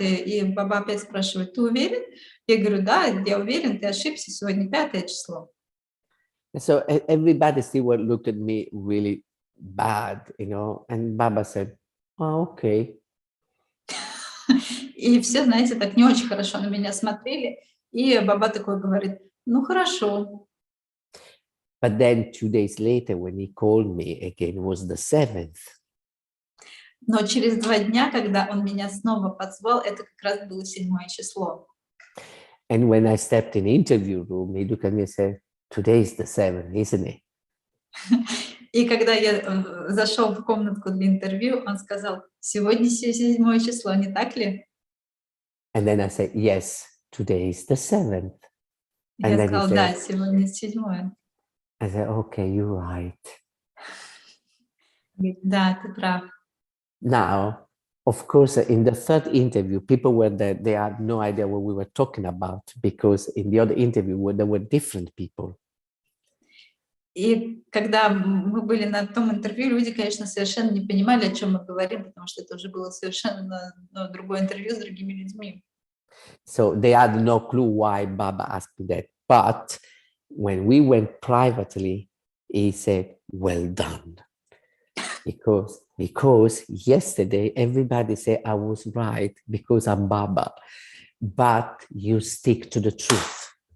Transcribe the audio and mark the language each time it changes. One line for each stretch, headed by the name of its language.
Russian: И Баба опять спрашивает: ты уверен? Я говорю: да, я уверен, ты ошибся, сегодня 5 число.
English: So everybody still looked at me really bad, and Baba said, "Oh, okay."
Russian: И все, знаете, так не очень хорошо на меня смотрели. И Баба такой говорит: ну хорошо.
English: But then 2 days later, when he called me again, it was the 7th.
Russian: Но через 2 дня, когда он меня снова позвал, это как раз было 7 число.
English: And when I stepped in the interview room, he looked at me and said, "Today is the 7th, isn't it?"
Russian: И когда я зашел в комнатку для интервью, он сказал: сегодня 7 число, не так ли?
English: And then I said, "Yes, today is the 7th." And
Russian: Я
English: then he
Russian: сказал: да,
English: said,
Russian: сегодня 7.
English: I said, "Okay, you're right."
Russian: Говорит: да, ты прав.
English: Now, of course, in the third interview, people were there, they had no idea what we were talking about because in the other interview, there were different people.
Russian: И когда мы были на том интервью, люди, конечно, совершенно не понимали, о чем мы говорим, потому что это уже было совершенно другое интервью с другими людьми.
English: So they had no clue why Baba asked me that. But when we went privately, he said, "Well done." Because yesterday everybody said I was right because I'm Baba, but you stick to the truth.